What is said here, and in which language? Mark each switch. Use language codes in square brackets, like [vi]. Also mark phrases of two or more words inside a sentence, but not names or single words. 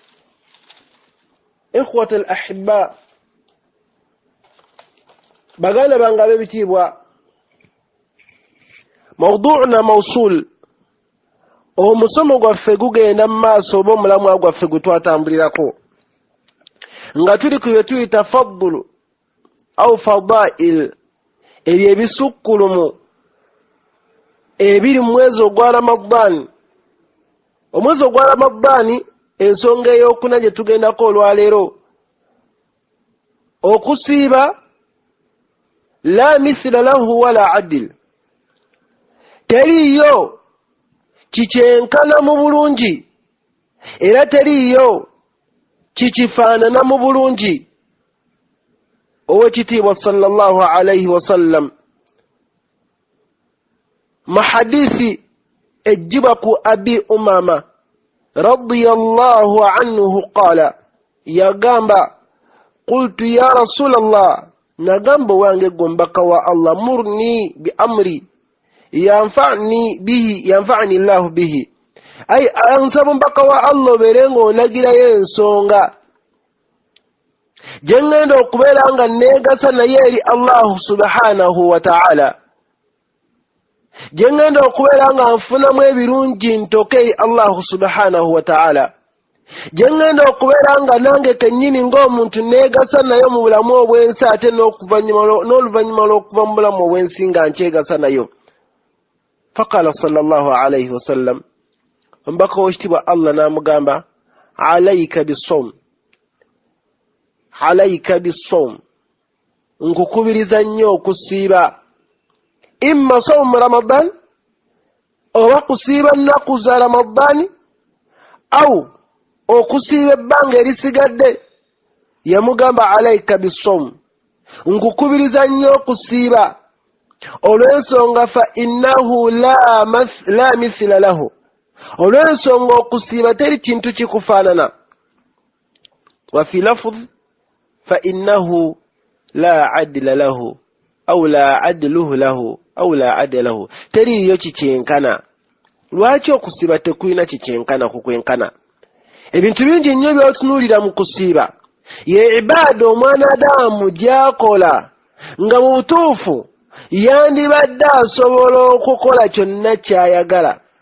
[ar] إخوة الأحبة, [lg] baganda bange ab'ebitiibwa, [ar] موضوعنا موصول, [lg] omusomo gwaffe gugenda mu maaso, oba omulamwa gwaffe gwe twatambulirako, nga tuli ku bye tuyita [ar] فضل أو فضائل, [lg] ebyo ebisukkulumu ebiri mu mwezi ogwa Ramadani. Omwezi ogwa Ramadani, ensonga ey'okuna gye tugendako olwaleero, okusiiba [ar] لا مثل له ولا عديل, [lg] teriiyo kikyenkana mu bulungi era teriiyo kikifaanana mu bulungi. owekitiibwa [ar] صلى الله عليه وسلم [lg] mu hadithi ejjibwa ku [ar] أبي أمامة رضي الله عنه قال, [lg] yagamba [ar] قلت يا رسول الله, [lg] nagamba wange gombaka wa Allah, [ar] مرني بأمر ينفعني الله به, [lg] ay ansaba mbaka wa Allah obeere ng'onagirayo ensonga gye ngenda okubeera nga neegasa naye eri Allah [ar] سبحانه وتعالى, [lg] gye ngenda okubeera nga nfunamu ebirungi ntoke eri Allah [ar] سبحانه وتعالى, [lg] gye ngenda okubeera nga nange kennyini ng'omuntu neegasa nayo mu bulamu obw'ensi, ate n'oluvannyuma lw'okuva mu bulamu obw'ensi nga nkyegasa nayo. [ar] فقال صلى الله عليه وسلم, [lg] omubaka w'ekitiibwa Allah n'amugamba, [ar] عليك بالصوم عليك بالصوم, [lg] nkukubiriza nnyo okusiiba. [ar] إما صوم رمضان, [lg] oba kusiiba nnaku za Ramadani, au okusiiba ebbanga erisigadde. Yamugamba [ar] عليك بالصوم, [lg] nkukubiriza nnyo okusiiba, olw'ensonga [ar] فإنه لا مثل له, [lg] olw'ensonga okusiiba teri kintu kikufaanana. [ar] وفي لفظ فإنه لا عدل له أو لا عدله له أو لا عدل له, [lg] teriiyo kikyenkana. Lwaki okusiiba tekulina kikyenkana kukwenkana? Ebintu bingi nnyo by'otunuulira mu kusiiba ye ibaada omwanadamu gy'akola nga mu butuufu yandibadde asobola okukola kyonna ky'ayagala.